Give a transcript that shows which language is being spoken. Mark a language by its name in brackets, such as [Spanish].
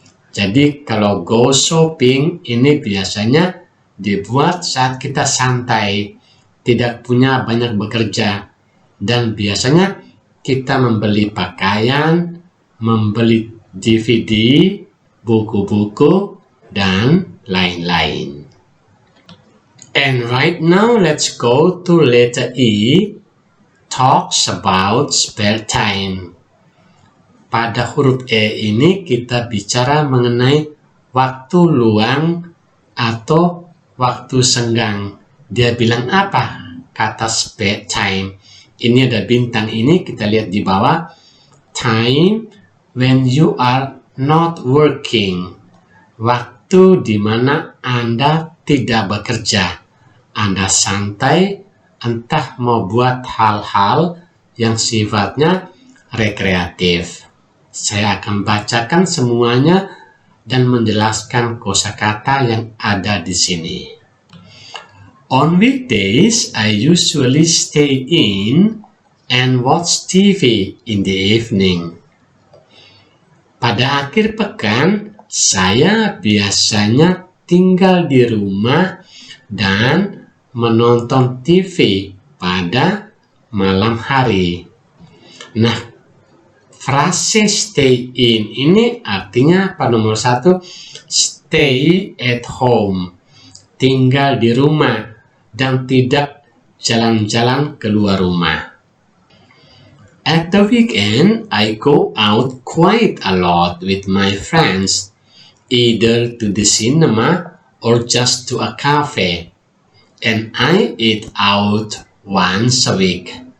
[Indonesian] Jadi kalau go shopping ini biasanya dibuat saat kita santai, tidak punya banyak bekerja, dan biasanya kita membeli pakaian, membeli DVD, buku-buku, dan lain-lain. [English] And right now let's go to letter E, talks about spare time. [Indonesian] Pada huruf E ini kita bicara mengenai waktu luang atau waktu senggang. Dia bilang apa? Kata spare time. Ini ada bintang ini, kita lihat di bawah. [English] Time when you are not working. [Indonesian] Waktu di mana Anda tidak bekerja. Anda santai, entah mau buat hal-hal yang sifatnya rekreatif. Saya akan bacakan semuanya dan menjelaskan kosakata yang ada di sini. [English] On weekdays, I usually stay in and watch TV in the evening. [Indonesian] Pada akhir pekan, saya biasanya tinggal di rumah dan menonton TV pada malam hari. Nah, frase stay in ini artinya pada nomor 1, [English] stay at home, [Indonesian] tinggal di rumah dan tidak jalan-jalan keluar rumah. [English] At the weekend, I go out quite a lot with my friends, either to the cinema or just to a cafe, and I eat out once a week.